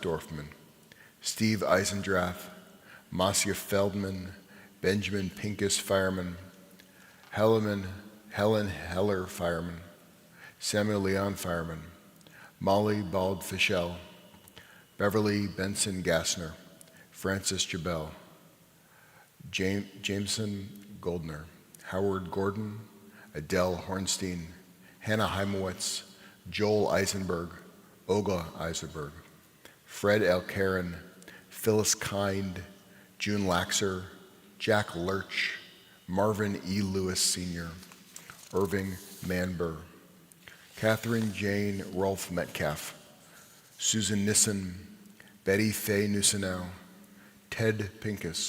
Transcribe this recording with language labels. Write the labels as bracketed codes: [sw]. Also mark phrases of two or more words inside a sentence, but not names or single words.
[en] Dorfman, Steve Eisendrath, Marcia Feldman, Benjamin Pincus Fireman, Helen Heller Fireman, Samuel Leon Fireman, Molly Bald Fischel, Beverly Benson Gassner, Francis Jabel, Jameson Goldner, Howard Gordon, Adele Hornstein, Hannah Heimowitz, Joel Eisenberg, Olga Eisenberg, Fred L. Karen, Phyllis Kind, June Laxer, Jack Lurch, Marvin E. Lewis Sr., Irving Manber, Catherine Jane Rolfe Metcalf, Susan Nissen, Betty Faye Nusinow, Ted Pincus,